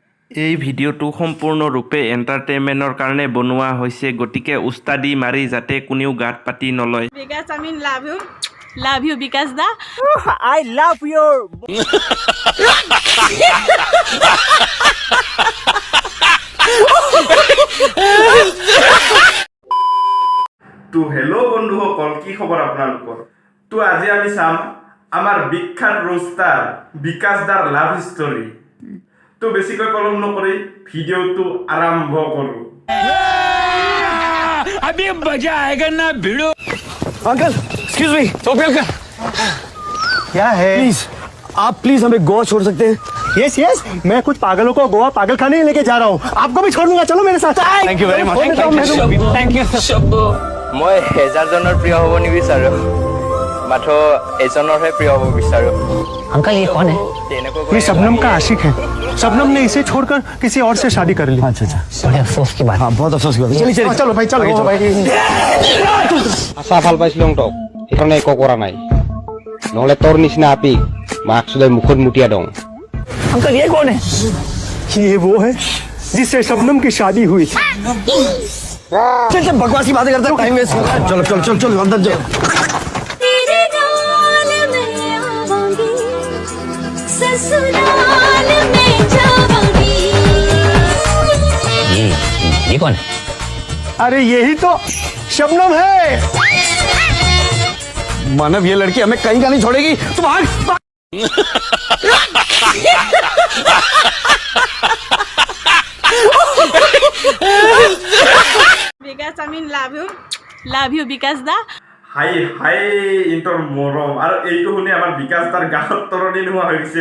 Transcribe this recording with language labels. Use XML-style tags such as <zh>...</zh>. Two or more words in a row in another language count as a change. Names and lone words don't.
<as>এই ভিডিঅ'টো সম্পূৰ্ণৰূপে এণ্টাৰটেইনমেণ্টৰ কাৰণে বনোৱা হৈছে, গতিকে উস্তাদি মাৰি যাতে কোনেও গাত পাতি নলয়। বিকাশ আমিন</as> <en>love you</en> <as>বিকাশ দা।</as> <en>I love your</en> <as>তো হেল্ল' বন্ধুসকল, কি খবৰ আপোনালোকৰ? তো আজি আমি চাম আমাৰ বিখ্যাত ৰোষ্টাৰ বিকাশ দাৰ</as> <en>love story.</en> <as>তো বেছিকৈ পলম নকৰি ভিডিঅ'টো আৰম্ভ কৰোঁ।</as> <hi>अभी मजा आएगा ना भिड़ो। अंकल</hi> <en>excuse me,</en> <hi>टोपी अंकल। क्या है? प्लीज हमें गोवा छोड़ सकते हैं?</hi> <en>yes yes,</en> <hi>मैं कुछ पागलों को गोवा पागल खाने ही लेके जा रहा हूँ, आपको भी छोड़ दूंगा, चलो मेरे साथ।</hi> <en>thank you very much. thank you.</en> <as>মই হেজাৰজনৰ প্ৰিয় হ'ব নিবিচাৰোঁ, মাত্ৰ এজনৰহে প্ৰিয় হ'ব বিচাৰোঁ।</as> <hi>अंकल ये कौन है? ये शबनम का आशिक है। शबनम ने इसे छोड़कर किसी और से शादी कर ली। अच्छा अच्छा, बड़े अफसोस की बात। हाँ बहुत अफसोस की बात। चलिए चलो चलो भाई, चलो भाई।</hi> <as>আশা ভাল পাইছিলো তক, সেইকাৰণে একো কৰা নাই, নহ'লে তোৰ নিচিনা আপি মাক চুলাই মুখত মুটিয়া দওঁ।</as> <hi>अंकल ये कौन है? ये वो है जिससे शबनम की शादी हुई। चल चल, बकवास की बातें करते हैं,</hi> <en>time waste.</en> <hi>चलो चलो चलो चलो अंदर जाओ। ये कौन है? अरे यही तो शबनम है। मानव, ये लड़की हमें कहीं का नहीं छोड़ेगी, तुम भाग।</hi> <as>বিকাশ আমিন</as> <en>love you</en> <as>বিকাশ দা। হাই হাই ইন্টৰ মৰম, আৰু এইটো শুনি আমাৰ বিকাশ দাৰ গাত তৰণি নোহোৱা হৈ গৈছে।</as>